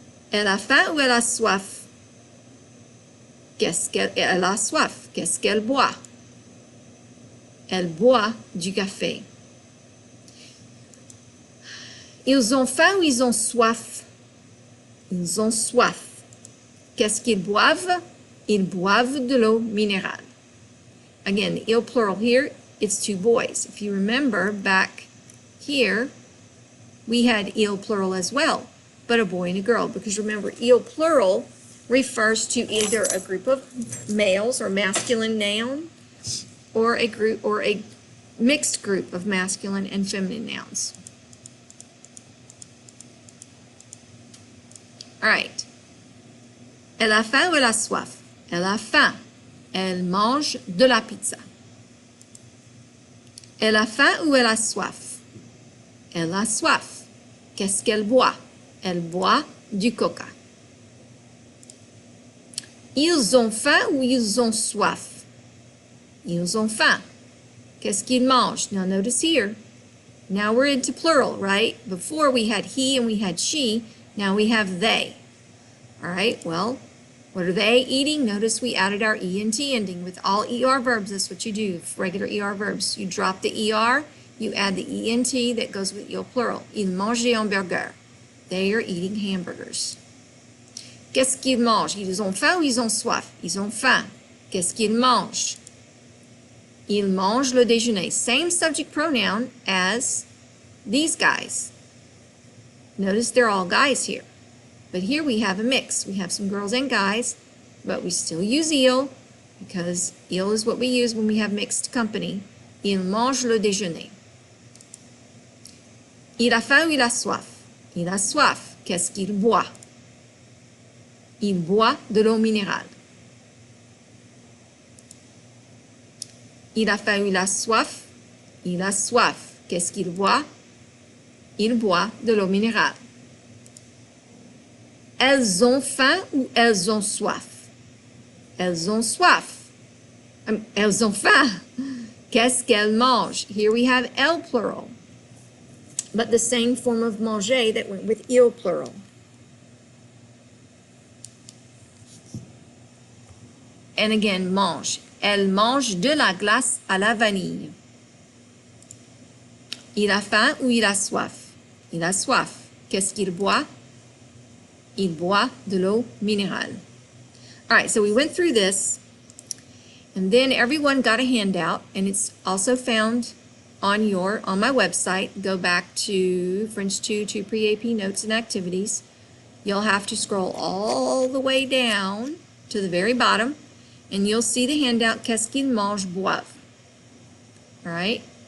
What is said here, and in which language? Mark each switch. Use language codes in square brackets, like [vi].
[fr] Elle a faim ou elle a soif? Elle a soif. Qu'est-ce qu'elle boit? Elle boit du café. Ils ont faim ou ils ont soif? Ils ont soif. Qu'est-ce qu'ils boivent? Ils boivent de l'eau minérale. [en] Again, the il plural here, it's two boys. If you remember back here, we had il plural as well, but a boy and a girl, because remember, il plural refers to either a group of males or masculine noun, or a group or a mixed group of masculine and feminine nouns. All right. [fr] Elle a faim ou elle a soif? Elle a faim. Elle mange de la pizza. Elle a faim ou elle a soif? Elle a soif. Qu'est-ce qu'elle boit? Elle boit du coca. Ils ont faim ou ils ont soif? Ils ont faim. Qu'est-ce qu'ils mangent? [en] Now notice here. Now we're into plural, right? Before we had he and we had she. Now we have they. All right, well, what are they eating? Notice we added our ENT ending with all ER verbs. That's what you do, regular ER verbs. You drop the ER, you add the ENT that goes with il plural. [fr] Ils mangent des hamburgers. [en] They are eating hamburgers. [fr] Qu'est-ce qu'ils mangent? Ils ont faim ou ils ont soif? Ils ont faim. Qu'est-ce qu'ils mangent? Ils mangent le déjeuner. [en] Same subject pronoun as these guys. Notice they're all guys here. But here we have a mix. We have some girls and guys, but we still use il because il is what we use when we have mixed company. [fr] Il mange le déjeuner. Il a faim ou il a soif? Il a soif. Qu'est-ce qu'il boit? Il boit de l'eau minérale. Il a faim ou il a soif? Il a soif. Qu'est-ce qu'il boit? Il boit de l'eau minérale. Elles ont faim ou elles ont soif? Elles ont soif. Elles ont faim. Qu'est-ce qu'elles mangent? [en] Here we have L plural, but the same form of manger that went with il plural. And again, mange. [fr] Elle mange de la glace à la vanille. Il a faim ou il a soif? Il a soif. Qu'est-ce qu'il boit? Il boit de l'eau minérale. [en] All right, so we went through this, and then everyone got a handout, and it's also found on my website. Go back to French 2 Pre-AP Notes and Activities. You'll have to scroll all the way down to the very bottom, and you'll see the handout, [fr] Qu'est-ce qu'ils mangent, boivent. [en] All right?